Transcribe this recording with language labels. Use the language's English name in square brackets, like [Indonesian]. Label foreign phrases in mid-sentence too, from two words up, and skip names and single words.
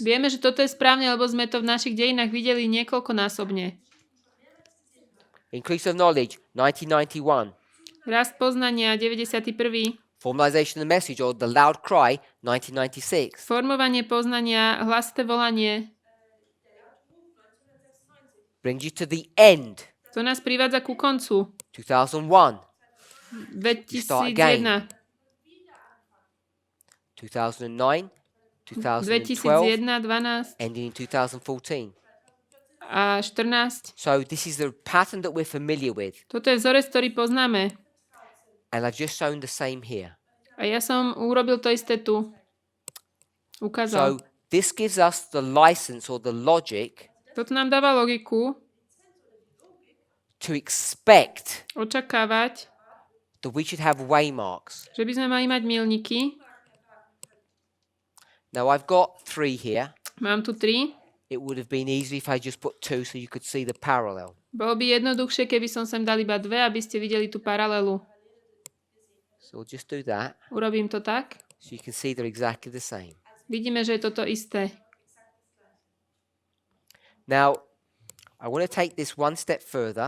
[Slovak] Vieme, že toto je správne, lebo sme to v našich dejinách videli niekoľkonásobne. [English] Increase of knowledge, 1991. [Slovak] Rast poznania 91. [English] Formalization of the message or the loud cry, 1996. [Slovak] Formovanie poznania, hlasité volanie. [English] Brings you to the end, [Slovak] To nás privádza ku koncu. [English] 2001. [Slovak] 2001. [English] 2009, [Slovak] 2001, [English] 2012, [Slovak] 12 [English] ending in 2014. [Slovak] a 14. [English] So this is the pattern that we're familiar with. [Slovak] Toto je vzorec, ktorý poznáme. [English] And I've just shown the same here. [Slovak] A ja som urobil to isté tu. Ukázal. [English] So this gives us the license or the logic [Slovak] Toto nám dáva logiku [English] to expect [Slovak] očakávať, [English] that we should have waymarks. [Slovak] že by sme mali mať milníky. [English] Now I've got 3 here. [Slovak] Mám tu 3. [English] It would have been easy if I just put 2 so you could see the parallel. [Slovak] Bolo by jednoduchšie, keby som sem dal iba 2, aby ste videli tú paralelu. [English] So we'll just do that [Slovak] Urobím to tak. [English] so you can see they're exactly the same. [Slovak] Vidíme, že je toto isté. [English] Now, I want to take this one step further.